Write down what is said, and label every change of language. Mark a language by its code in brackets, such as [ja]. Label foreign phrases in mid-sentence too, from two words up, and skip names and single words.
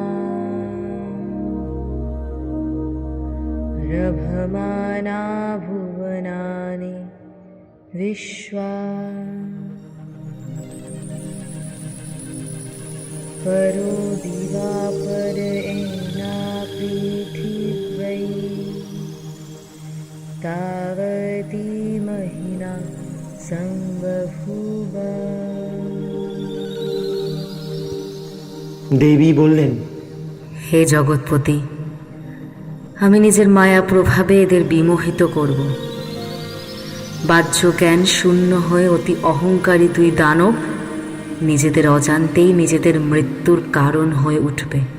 [sa] रभमाना भुवनानि विश्वा परो दिवापर एना पृथिव्यै तावती महिना संबभूव [bn] দেবী বললেন, হে জগৎপতি, আমি নিজের মায়া প্রভাবে এদের বিমোহিত করব। বাহ্য জ্ঞান শূন্য হয়ে অতি অহংকারী দুই দানব নিজেদের অজান্তেই নিজেদের মৃত্যুর কারণ হয়ে উঠবে।